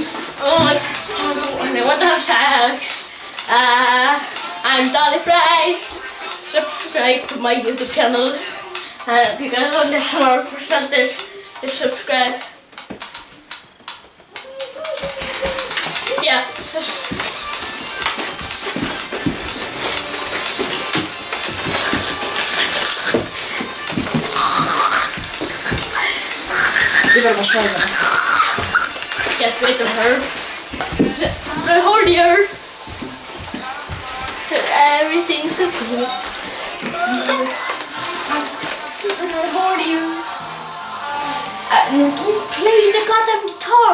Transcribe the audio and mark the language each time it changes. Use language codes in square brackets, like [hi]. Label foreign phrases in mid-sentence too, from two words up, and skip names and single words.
[en] Oh, I want to have sex. I'm Dolly Fry. Subscribe to my YouTube channel. If you guys want this more percentage, just subscribe. [is] Já. Við verðum að svæfa það. [en] Get rid of her. The hornier. Everything's so cool. The hornier. No, don't play the goddamn guitar.